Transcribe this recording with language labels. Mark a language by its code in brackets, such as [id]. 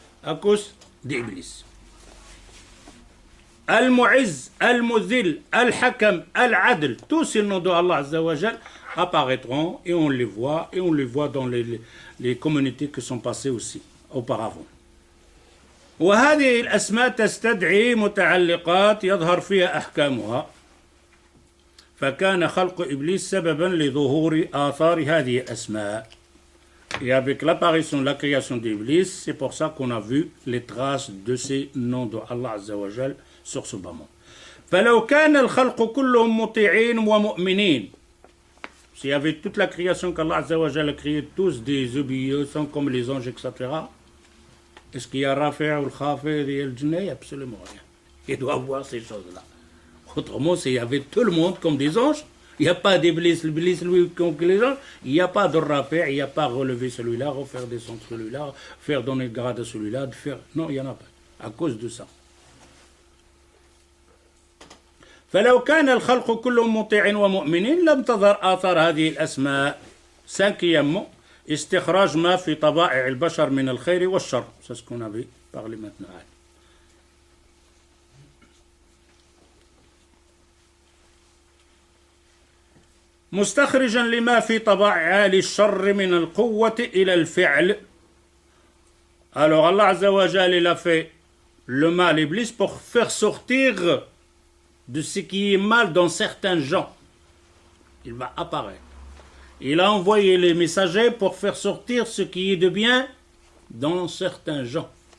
[fr] À cause d'Iblis. Al-Mu'izz, Al-Muzil, Al-Hakam, Al-Adl, tous ces noms de Allah Azza wa Jal apparaîtront et on les voit dans les communautés qui sont passées aussi auparavant. [ar] وهذه الأسماء تستدعي متعلقات يظهر فيها أحكامها فكان خلق إبليس سببا لظهور آثار هذه الأسماء. [fr] Et avec l'apparition de la création d'Iblis, c'est pour ça qu'on a vu les traces de ces noms de Allah Azza wa Jal sur ce bas monde. [ar] فلو كان الخلق كلهم مطيعين ومؤمنين. [fr] S'il y avait toute la création qu'Allah Azza wa Jal a créée, tous des obéissants comme les anges, etc., est-ce qu'il y a Rafi' ou Khafid et le Jinni? Absolument rien. Il doit avoir ces choses-là. Autrement, s'il y avait tout le monde comme des anges, Il n'y a pas d'Iblis. L'Iblis, lui, contre les gens, il n'y a pas de rappel, il n'y a pas relever celui-là, refaire descendre celui-là, faire donner le grade à celui-là, de faire... Non, il n'y en a pas. À cause de ça. [ar] فلو كان الخلق كلهم مطيعين ومؤمنين لم تظهر آثار هذه الأسماء. [fr] Cinquièmement, [ar] استخراج ما في طبائع البشر من الخير والشر. [fr] C'est ce qu'on avait parlé maintenant. [ar] مستخرجا لما في طبائع أهل الشر من القوة إلى الفعل. [fr] Alors Allah Azza wa Jal, il a fait le mal Iblis pour faire sortir de ce qui est mal dans certains gens. Il va apparaître. Il a envoyé les messagers pour faire sortir ce qui est de bien dans certains gens.